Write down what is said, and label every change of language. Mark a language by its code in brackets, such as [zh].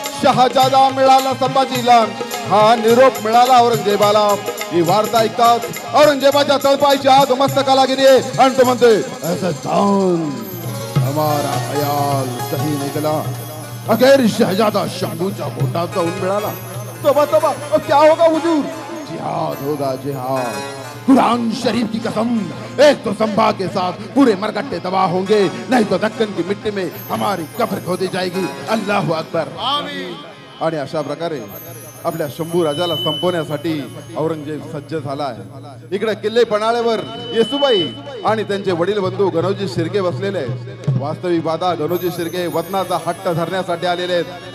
[mr] शहाजादा मिळाला संभाजीला, हा निरोप मिळाला औरंगजेबाला. ही वार्ता ऐकताच औरंगजेबाच्या तळपायची आग मस्तकाला गेली आणि तो म्हणते [hi] ऐसा जान हमारा ख्याल सही निकला. [mr] अखेर शहजादा शंभूच्या पोटात जाऊन मिळाला. [hi] तोबा तोबा, क्या होगा हुजूर? जिहाद होगा जिहाद, कुरान शरीफ की कसम. एक तो संभा के साथ पूरे मरकट्टे तबाह होंगे, नहीं तो दक्कन की मिट्टी में हमारी कब्र खोदी जाएगी. [ar] अल्लाहू अकबर. [mr] आणि अशा प्रकारे आपल्या शंभू राजाला संपवण्यासाठी औरंगजेब सज्ज झाला आहे. इकडे किल्ले पन्हाळ्यावर येसुबाई आणि त्यांचे वडील बंधू गणोजी शिर्के बसलेले आहेत. वास्तविक वादा गणोजी शिर्के वतनाचा हट्ट धरण्यासाठी आलेले आहेत.